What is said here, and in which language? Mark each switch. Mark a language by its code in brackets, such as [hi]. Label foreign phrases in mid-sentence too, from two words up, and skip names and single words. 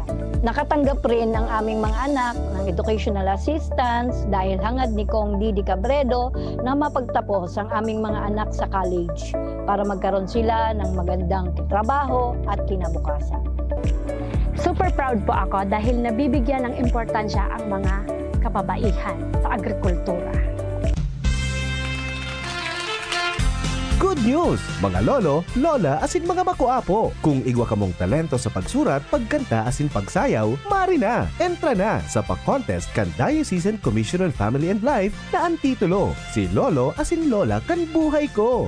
[tl] Nakatanggap rin ang aming mga anak ng [en] educational assistance [tl] dahil hangad ni Kong Didi Cabredo na mapagtapos ang aming mga anak sa college para magkaroon sila ng magandang trabaho at kinabukasan. [en] Super proud [tl] po ako dahil nabibigyan ng importansya ang mga kababaihan sa agrikultura. [en] Good news! [bik] Mga lolo, lola, asin mga makuapo. Kung igwa ka mong talento sa pagsurat, pagkanta, asin pagsayaw, mari na! Entra na sa pa-contest kan Diocesan Commission on Family and Life na ang titulo, Si Lolo asin Lola kan Buhay Ko.